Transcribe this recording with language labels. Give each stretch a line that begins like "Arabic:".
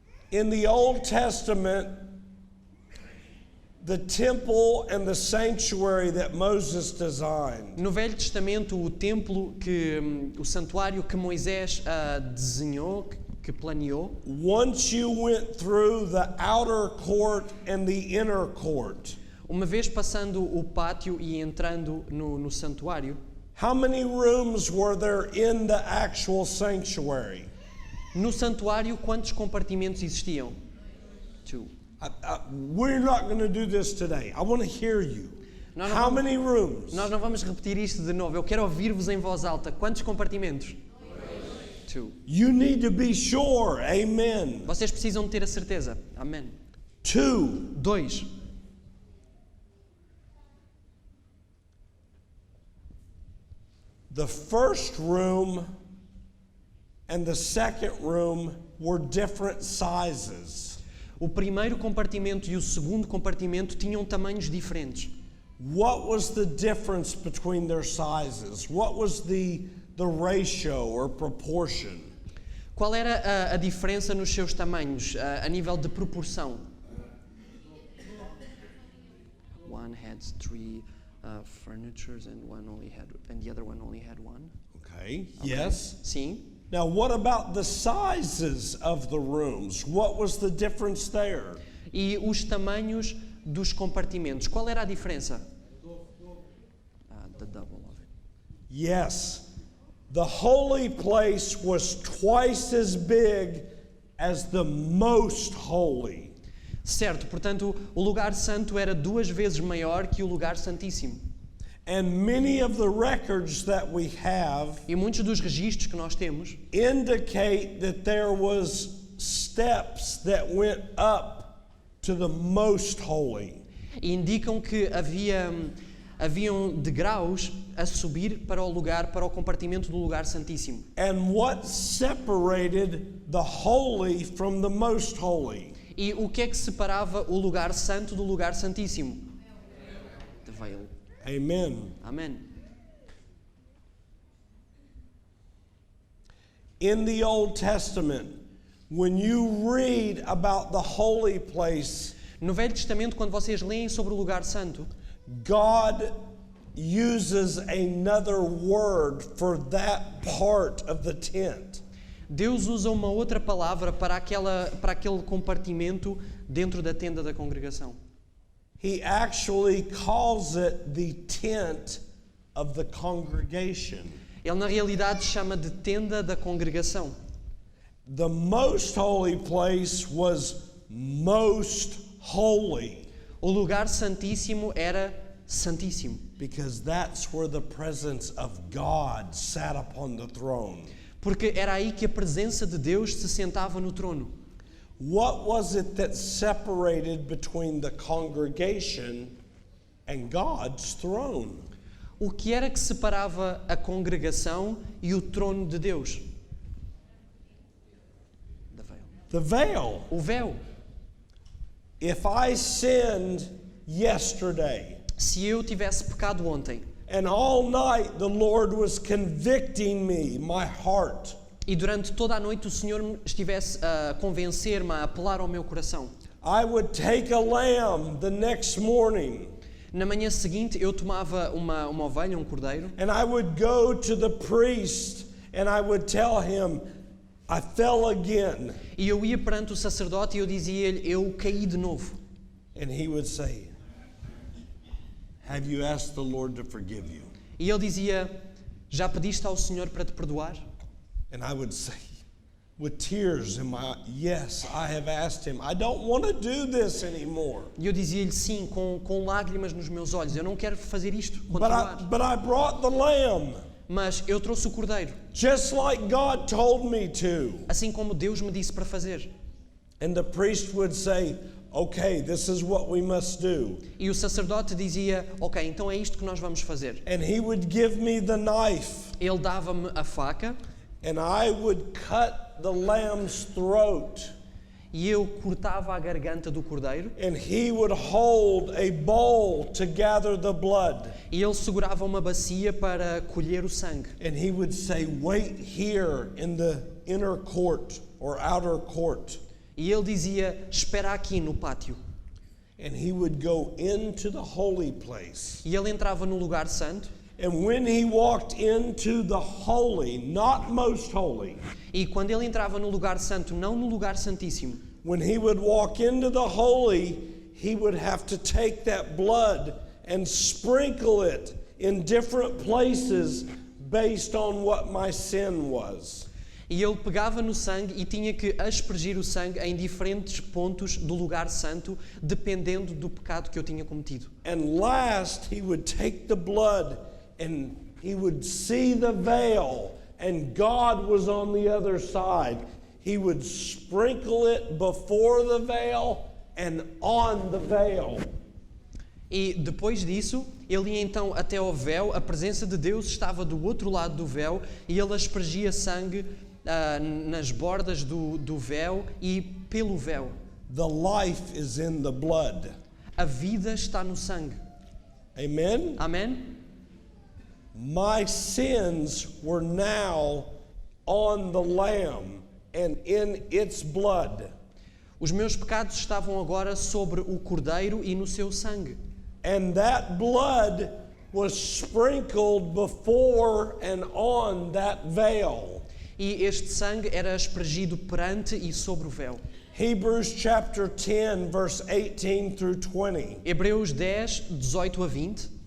English: In the Old Testament, the temple and the sanctuary that Moses designed.
Portuguese: No Velho Testamento, o templo o santuário que Moisés desenhou, que planeou,
English: Once you went through the outer court and the inner court,
Portuguese: uma vez passando o pátio e entrando no santuário,
English: how many rooms were there in the actual sanctuary?
Portuguese: no santuário quantos compartimentos existiam?
English: 2. We're not going to do this today. I want to hear you.
Portuguese: Nós não
English: How
Portuguese: vamos-
English: many rooms?
Portuguese: Nós não vamos repetir isto de novo. Eu quero ouvir-vos em voz alta. Quantos compartimentos? 2.
English: You need to be sure. Amen.
Portuguese: Vocês precisam de ter a certeza. Amém. 2. 2.
English: The first room and the second room were different sizes.
Portuguese: O primeiro compartimento e o segundo compartimento tinham tamanhos diferentes.
English: What was the difference between their sizes? What was the ratio or proportion?
Portuguese: Qual era a diferença nos seus tamanhos, a nível de proporção?
English: One had 3 furnitures and the other one only had 1. Okay, yes.
Portuguese: Sim.
English: Now, what about the sizes of the rooms? What was the difference there?
Portuguese: E os tamanhos dos compartimentos, qual era a diferença?
English: The double of it. Yes, the holy place was twice as big as the most holy.
Portuguese: Certo, portanto, o lugar santo era 2 vezes maior que o lugar santíssimo.
English: And many of the records that we have
Portuguese: E muitos dos registros que nós temos
English: indicate that there was steps that went up to the most holy.
Portuguese: indicam que haviam degraus a subir para o compartimento do lugar santíssimo.
English: And what separated the holy from the most holy?
Portuguese: E o que é que separava o lugar santo do lugar santíssimo?
English: The veil. Amen.
Portuguese: Amém.
English: In the Old Testament, when you read about the holy place,
Portuguese: No Velho Testamento, quando vocês leem sobre o lugar santo,
English: God uses another word for that part of the tent.
Portuguese: Deus usa uma outra palavra para aquele compartimento dentro da tenda da congregação.
English: He actually calls it the tent of the congregation.
Portuguese: Ele na realidade chama de tenda da congregação.
English: The most holy place was most holy
Portuguese: O lugar santíssimo era santíssimo,
English: because that's where the presence of God sat upon the throne.
Portuguese: porque era aí que a presença de Deus se sentava no trono.
English: What was it that separated between the congregation and God's throne?
Portuguese: O que era que separava a congregação e o trono de Deus?
English: The veil. The veil.
Portuguese: O véu.
English: If I sinned yesterday
Portuguese: Se eu tivesse pecado ontem
English: and all night the Lord was convicting me, my heart,
Portuguese: e durante toda a noite o Senhor estivesse a convencer-me, a apelar ao meu coração,
English: I would take a lamb the next morning
Portuguese: na manhã seguinte eu tomava uma ovelha, um cordeiro,
English: and I would go to the priest and I would tell him, I fell again.
Portuguese: e eu ia perante o sacerdote e eu dizia-lhe, eu caí de novo.
English: And he would say, have you asked the Lord to forgive you?
Portuguese: E ele dizia, já pediste ao Senhor para te perdoar?
English: And I would say, with tears in my, yes, I have asked him. I don't want to do this anymore.
Portuguese: E eu dizia-lhe sim, com lágrimas nos meus olhos, eu não quero fazer isto, continuar.
English: But I brought the lamb,
Portuguese: Mas eu trouxe o cordeiro,
English: just like God told me to.
Portuguese: assim como Deus me disse para fazer.
English: And the priest would say, okay, this is what we must do.
Portuguese: E o sacerdote dizia, ok, então é isto que nós vamos fazer.
English: And he would give me the knife,
Portuguese: Ele dava-me a faca
English: and I would cut the lamb's throat.
Portuguese: e eu cortava a garganta do cordeiro,
English: and he would hold a bowl to gather the blood.
Portuguese: e ele segurava uma bacia para colher o sangue.
English: And he would say, "Wait here in the inner court or outer court."
Portuguese: E ele dizia, espera aqui no pátio.
English: And he would go into the holy place.
Portuguese: E ele entrava no lugar santo,
English: And when he walked into the holy, not most holy,
Portuguese: e quando ele entrava no lugar santo, não no lugar santíssimo,
English: when he would walk into the holy, he would have to take that blood and sprinkle it in different places based on what my sin was.
Portuguese: e ele pegava no sangue e tinha que aspergir o sangue em diferentes pontos do lugar santo, dependendo do pecado que eu tinha cometido.
English: And last, he would take the blood and he would see the veil, and God was on the other side. He would sprinkle it before the veil and on the veil.
Portuguese: E depois disso, ele ia então até ao véu, a presença de Deus estava do outro lado do véu, e ele aspergia sangue nas bordas do véu e pelo véu.
English: The life is in the blood.
Portuguese: A vida está no sangue.
English: Amen?
Portuguese: Amém?
English: My sins were now on the Lamb and in its blood.
Portuguese: Os meus pecados estavam agora sobre o cordeiro e no seu sangue.
English: And that blood was sprinkled before and on that veil.
Portuguese: E este sangue era aspergido perante e sobre o véu.
English: Hebrews chapter 10, verse 18 through 20
Portuguese: Hebreus 10, 18 a 20,